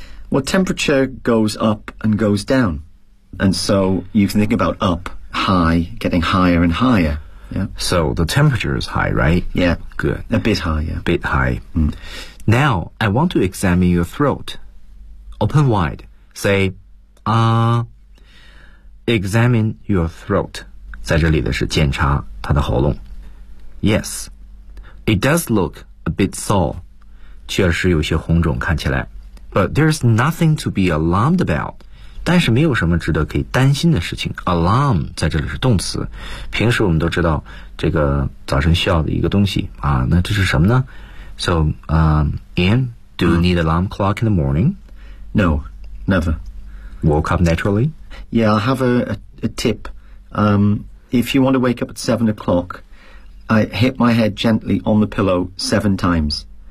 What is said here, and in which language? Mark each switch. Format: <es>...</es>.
<en>Well temperature goes up and goes down And so you can think about up High getting higher and higher、yeah? So the temperature is high right? Yeah Good A bit high yeah. Bit high、 mm. Now I want to examine your throat Open wide Say, examine your throat.</en> <zh>在这里的是检查他的喉咙。</zh> <en>Yes, it does look a bit sore.</en> <zh>确实有些红肿看起来。</zh> <en>But there's nothing to be alarmed about.</en> <zh>但是没有什么值得可以担心的事情。Alarm 在这里是动词。平时我们都知道这个早晨需要的一个东西。啊，那这是什么呢？</zh> <en>So, Ian, do you need an alarm clock in the morning? No, never. Woke up naturally? Yeah, I'll have a tip. If you want to wake up at 7 o'clock, I hit my head gently on the pillow 7 times.</en>